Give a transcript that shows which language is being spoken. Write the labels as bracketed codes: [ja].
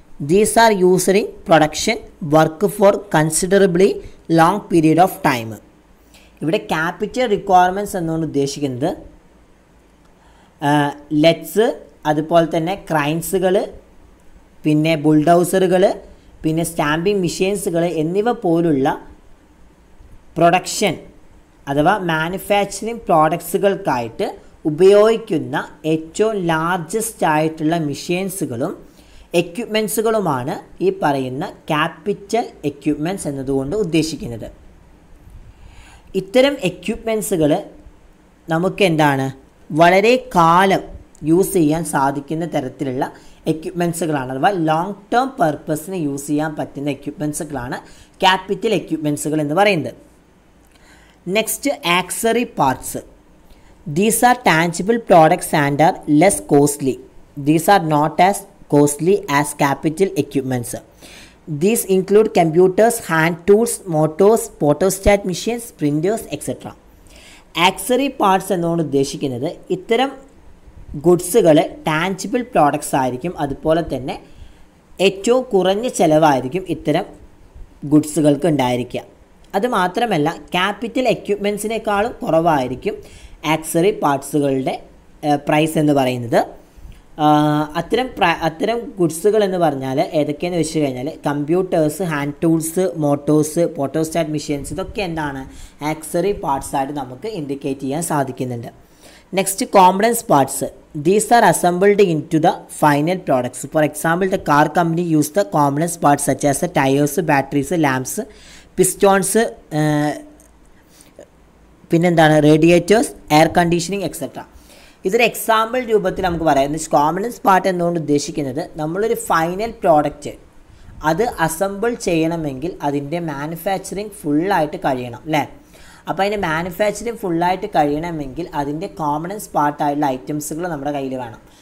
[en] These are used in production work for considerably long period of time. [ml] ഇവിടെ capital requirements എന്നുകൊണ്ട് ഉദ്ദേശിക്കുന്നത് let's, അതുപോലെ തന്നെ ക്രൈൻസുകൾ, പിന്നെ ബുൾഡൗസറുകൾ, പിന്നെ സ്റ്റാമ്പിംഗ് മെഷീൻസുകൾ എന്നിവ പോലുള്ള പ്രൊഡക്ഷൻ അഥവാ മാനുഫാക്ചറിങ് പ്രോഡക്ട്സുകൾക്കായിട്ട് ഉപയോഗിക്കുന്ന ഏറ്റവും ലാർജസ്റ്റ് ആയിട്ടുള്ള മെഷീൻസുകളും എക്യുപ്മെൻറ്റ്സുകളുമാണ് ഈ പറയുന്ന ക്യാപിറ്റൽ എക്യുപ്മെൻറ്റ്സ് എന്നതുകൊണ്ട് ഉദ്ദേശിക്കുന്നത്. ഇത്തരം എക്യുപ്മെൻറ്റ്സുകൾ നമുക്ക് എന്താണ് വളരെ കാലം യൂസ് ചെയ്യാൻ സാധിക്കുന്ന തരത്തിലുള്ള എക്യുപ്മെൻറ്റ്സുകളാണ്, അഥവാ ലോങ് ടേം പർപ്പസിന് യൂസ് ചെയ്യാൻ പറ്റുന്ന എക്യുപ്മെൻറ്റ്സുകളാണ് ക്യാപിറ്റൽ എക്യുപ്മെൻറ്റ്സുകൾ എന്ന് പറയുന്നത്. [en] Next accessory parts. These are tangible products and are less costly. These are not as costly as capital equipments. These include computers, hand tools, motors, photostat machines, printers, etc. [ml] Accessory parts എന്നുകൊണ്ട് ഉദ്ദേശിക്കുന്നത് ഇത്തരം ഗുഡ്സുകൾ tangible products ആയിരിക്കും. അതുപോലെ തന്നെ ഏറ്റവും കുറഞ്ഞ ചിലവായിരിക്കും ഇത്തരം ഗുഡ്സുകൾക്ക് ഉണ്ടായിരിക്കുക. അതുമാത്രമല്ല ക്യാപിറ്റൽ എക്യുപ്മെൻറ്റ്സിനേക്കാളും കുറവായിരിക്കും ആക്സറി പാർട്സുകളുടെ പ്രൈസ് എന്ന് പറയുന്നത്. അത്തരം ഗുഡ്സുകൾ എന്ന് പറഞ്ഞാൽ ഏതൊക്കെയെന്ന് വെച്ച് കഴിഞ്ഞാൽ computers, hand tools, Motors, photostat machines, ഇതൊക്കെ എന്താണ് ആക്സറി പാർട്സ് ആയിട്ട് നമുക്ക് ഇൻഡിക്കേറ്റ് ചെയ്യാൻ സാധിക്കുന്നുണ്ട്. [en] Next components parts. These are assembled into the final products. For example, the car company use the components parts such as the tires, batteries, lamps, pistons, [ml] പിന്നെന്താണ് [en] Radiators, air conditioning etcetera. [ml] ഇതൊരു example രൂപത്തിൽ നമുക്ക് പറയാം. Components part എന്നുകൊണ്ട് ഉദ്ദേശിക്കുന്നത് നമ്മളൊരു final product അത് assemble ചെയ്യണമെങ്കിൽ അതിൻ്റെ മാനുഫാക്ചറിങ് ഫുള്ളായിട്ട് കഴിയണം അല്ലേ. അപ്പോൾ അതിൻ്റെ മാനുഫാക്ചറിങ് ഫുള്ളായിട്ട് കഴിയണമെങ്കിൽ അതിൻ്റെ കോമ്പണൻസ് പാർട്ടായിട്ടുള്ള ഐറ്റംസുകൾ നമ്മുടെ കയ്യിൽ വേണം.